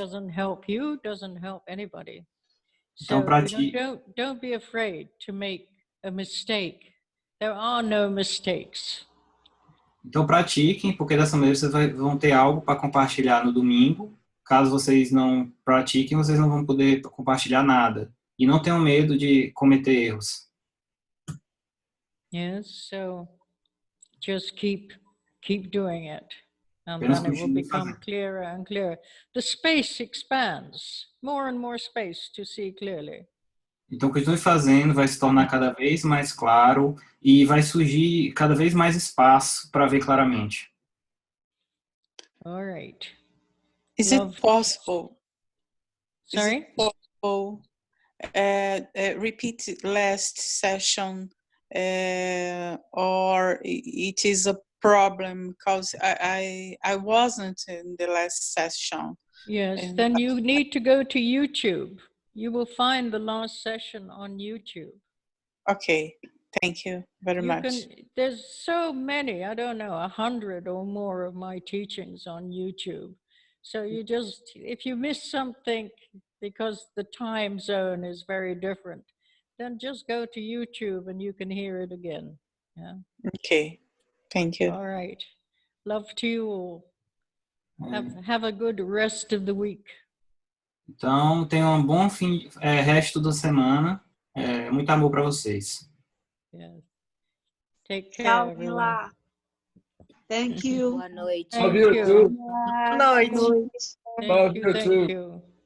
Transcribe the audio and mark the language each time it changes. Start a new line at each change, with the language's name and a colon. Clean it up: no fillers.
English: Doesn't help you, doesn't help anybody.
Portuguese: Então,
English: So
Portuguese: pratique.
English: don't be afraid to make a mistake. There are no mistakes.
Portuguese: Então, pratiquem, porque dessa maneira vocês vão ter algo para compartilhar no domingo. Caso vocês não pratiquem, vocês não vão poder compartilhar nada. E não tenham medo de cometer erros.
English: Yes, so just keep doing it. And then it will become clearer and clearer. The space expands, more and more space to see clearly.
Portuguese: Então, continue fazendo, vai se tornar cada vez mais claro e vai surgir cada vez mais espaço para ver claramente.
English: All right. Is it possible? Sorry? Is it possible? Repeat last session, or it is a problem because I wasn't in the last session. Yes, then you need to go to YouTube. You will find the last session on YouTube. Okay, thank you very much. There's so many, I don't know, 100 or more of my teachings on YouTube. So you just, if you miss something because the time zone is very different, then just go to YouTube and you can hear it again. Yeah. Okay, thank you. All right. Love to you all. Have a good rest of the week.
Portuguese: Então, tenham um bom resto da semana. Muito amor para vocês.
English: Yes. Take care,
Portuguese: Tchau,
English: everyone. Mila. Thank you.
Portuguese: Boa noite. Boa noite.
English: Thank you.